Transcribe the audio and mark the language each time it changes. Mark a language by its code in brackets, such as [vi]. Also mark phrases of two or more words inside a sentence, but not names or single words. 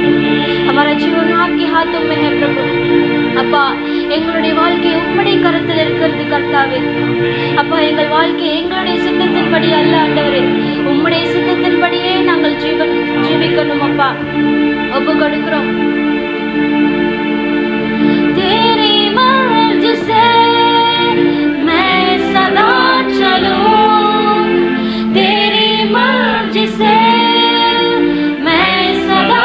[hi] हमारा जीवन आपके हाथों में है प्रभु. [ta] அப்பா எங்களுடைய வாழ்க்கை உம்முடைய கரத்தில் இருக்கிறது கர்த்தாவே. அப்பா எங்கள் வாழ்க்கை எங்களுடைய சித்தத்தின்படி அல்ல ஆண்டவரே, உம்முடைய சித்தத்தின்படியே நாங்கள் ஜீவிக்கணும் அப்பா. ஒப்பு கொடுக்கிறோம். [hi] तेरी मर्जी से मैं सदा चलूं, तेरी मर्जी से मैं